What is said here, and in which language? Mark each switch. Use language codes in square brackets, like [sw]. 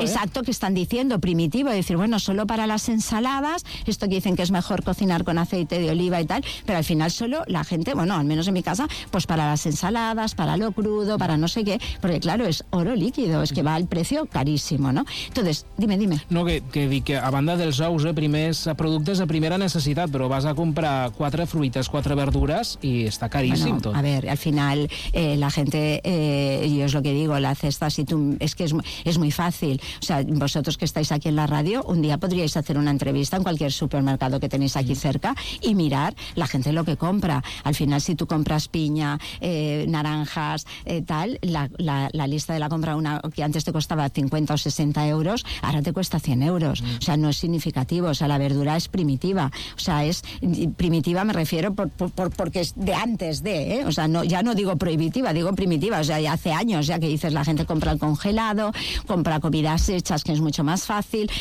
[es] Exacto, que están diciendo, primitivo, decir, bueno, solo para las ensaladas, esto que dicen que es mejor cocinar con aceite de oliva y tal, pero al final solo la gente, bueno, al menos en mi casa, pues para las ensaladas, para lo crudo, para no sé qué, porque claro, es oro líquido, es que va al precio carísimo, ¿no? Entonces, dime, dime. [ca] No, que dic que a banda dels ous, primers productes de primera necessitat, però vas a comprar 4 fruites, 4 verdures i està caríssim tot. [es] A ver, al final la gente, yo es lo que digo, la cesta, si tú, es que es muy fácil, o sea, vosotros que estáis aquí en la radio, un día podríais hacer una entrevista en cualquier supermercado que tenéis aquí cerca y mirar la gente lo que compra. Al final, si tú compras piña, naranjas, tal, la lista de la compra, una que antes te costaba 50 o 60 euros, ahora te cuesta 100 euros, o sea, no es significativo, o sea, la verdura es primitiva, o sea, es primitiva, me refiero porque es de antes de, o sea, no, ya no digo prohibitiva, digo primitiva, o sea, ya hace años ya que dices, la gente compra el congelado, compra comidas hechas, que es mucho más fácil.